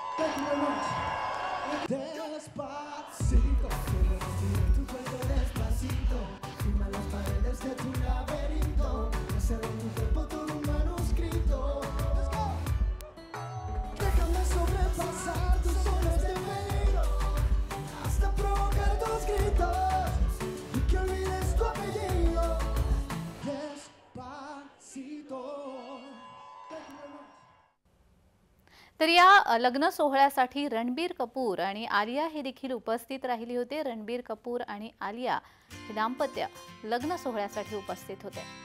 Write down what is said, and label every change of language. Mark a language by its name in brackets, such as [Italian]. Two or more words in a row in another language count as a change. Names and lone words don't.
[Spanish] Despacito, quiero respirar tu cuerpo despacito. Firma las paredes de tu laberinto. Hacer en tu cuerpo todo un manuscrito. [English] Let's go. [Spanish] Déjame sobrepasar tus zonas de peligro hasta provocar tus gritos y que olvides tu apellido. Despacito. [Marathi] तर या लग्न सोहळ्यासाठी रणबीर कपूर आणि आलिया हे देखील उपस्थित राहिली होते. रणबीर कपूर आणि आलिया हे दाम्पत्य लग्न सोहळ्यासाठी उपस्थित होते.